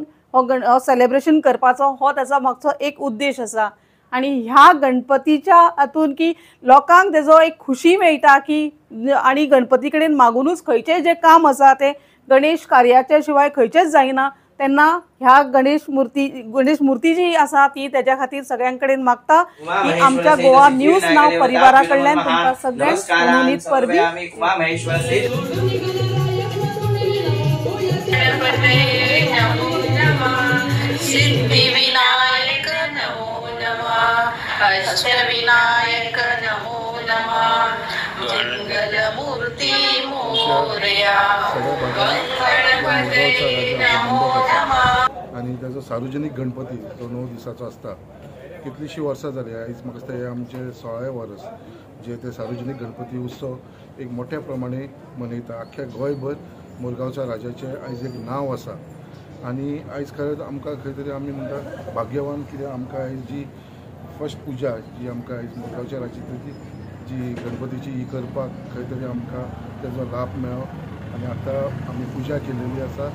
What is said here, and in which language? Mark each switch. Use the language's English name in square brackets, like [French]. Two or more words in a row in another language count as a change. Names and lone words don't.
[Konkani] हो सेलेब्रेशन करपाचो हो त्याचा मागचो एक उद्देश आसा आणि ह्या गणपतीच्या हातून की लोकांक तेजो एक खुशी मेळटा की आणि गणपती कडेन मागूनच खंयचें जें काम आसा तें गणेश कार्याच्या शिवाय खंयचेंच जायना तेन्ना ह्या गणेश मूर्ती जी आसा ती तेज्या खातीर सगळ्यां कडेन मागता की आमच्या गोवा न्यूज नाव परिवारा कडल्यान तुमकां सगळ्यांक मनोनीत परबी। [Sanskrit] अष्टविनायक नमो नमः मंगलमूर्ती मोरया गणपते नमो नमः। [Konkani] आणि त्याचो सार्वजनिक गणपती तो 9 दिसाचो आसता। कितलीशीं वर्सां जाली आयज म्हाका दिसता हे आमचे 16वें वर्स जे ते सार्वजनिक गणपती उत्सव एक मोठ्या प्रमाणे मनयता। आख्ख्या गोंयभर मुरगांवच्या राजाचें आयज एक नांव आसा आणि आयज खरेंच आमकां खंय तरी आमी म्हणटा भाग्यवान कित्याक आमकां आयज जी फर्स्ट पुजा जी आमकां आयज मुरगांवच्या राजाची जी गणपतीची ही करपाक खंय तरी आमकां तेजो लाभ मेळ्ळो आनी आतां आमी पुजा केलेली आसा।